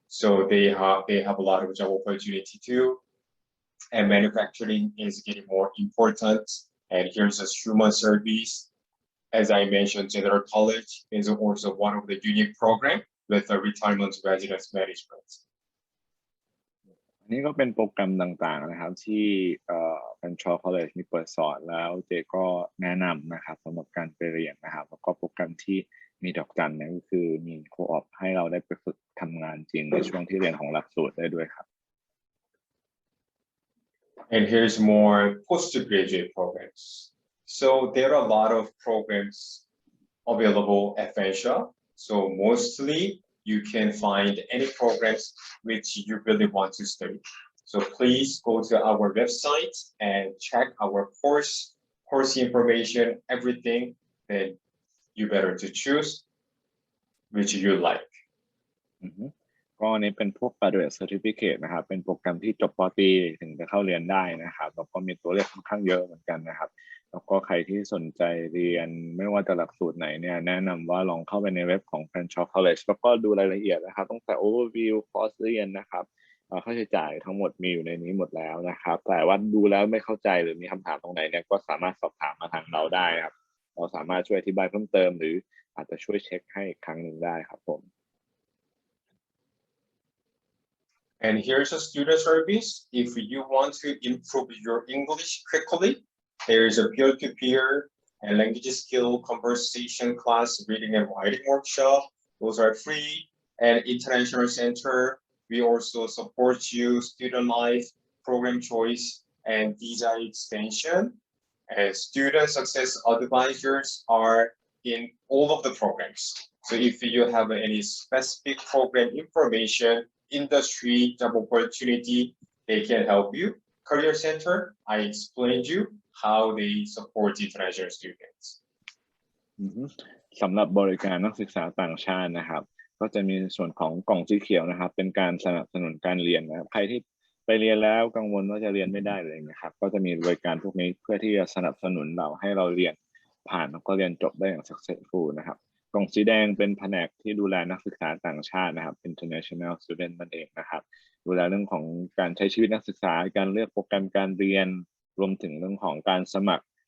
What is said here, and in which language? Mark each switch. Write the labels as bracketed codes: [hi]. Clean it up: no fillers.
[en] So they have a lot of job opportunity too. And manufacturing is getting more important. And here's a human service. As I mentioned, General College is also one of the unique program with the retirement residence management. [th] นี่ก็เป็นโปรแกรมต่างๆนะครับที่Fanshawe College มีเปิดสอนแล้วเจก็แนะนำนะครับสำหรับการไปเรียนนะครับแล้วก็โปรแกรมที่มีดอกจันเนี่ยก็คือมีโคออปให้เราได้ไปฝึกทำงานจริงในช่วงที่เรียนของหลักสูตรได้ด้วยครับ [en] And here's more postgraduate programs. So there are a lot of programs available at Fanshawe. So mostly you can find any programs which you really want to study. So please go to our website and check our course information, everything. Then you better to choose which you like. [th] ก็อันนี้เป็นพวก graduate certificate นะครับเป็นโปรแกรมที่จบป. ตรีถึงจะเข้าเรียนได้นะครับแล้วก็มีตัวเลือกค่อนข้างเยอะเหมือนกันนะครับแล้วก็ใครที่สนใจเรียนไม่ว่าจะหลักสูตรไหนเนี่ยแนะนำว่าลองเข้าไปในเว็บของ Fanshawe College แล้วก็ดูรายละเอียดนะครับตั้งแต่ overview คอร์สเรียนนะครับค่าใช้จ่ายทั้งหมดมีอยู่ในนี้หมดแล้วนะครับแต่ว่าดูแล้วไม่เข้าใจหรือมีคำถามตรงไหนเนี่ยก็สามารถสอบถามมาทางเราได้ครับเราสามารถช่วยอธิบายเพิ่มเติมหรืออาจจะช่วยเช็คให้อีกครั้งหนึ่งได้ครับผม [en] And here's a student service. If you want to improve your English quickly, there is a peer-to-peer and language skill conversation class, reading and writing workshop. Those are free. And International Center, we also support you, student life, program choice, and visa extension. And student success advisors are in all of the programs. So if you have any specific program information, industry, job opportunity, they can help you. Career Center, I explained you how they support international students. [th] สำหรับบริการนักศึกษาต่างชาตินะครับก็จะมีส่วนของกล่องสีเขียวนะครับเป็นการสนับสนุนการเรียนนะครับใครที่ไปเรียนแล้วกังวลว่าจะเรียนไม่ได้เลยนะครับก็จะมีบริการพวกนี้เพื่อที่จะสนับสนุนเราให้เราเรียนผ่านแล้วก็เรียนจบได้อย่าง successful นะครับกล่องสีแดงเป็นแผนกที่ดูแลนักศึกษาต่างชาตินะครับ international student นั่นเองนะครับดูแลเรื่องของการใช้ชีวิตนักศึกษาการเลือกโปรแกรมการเรียนรวมถึงเรื่องของการสมัคร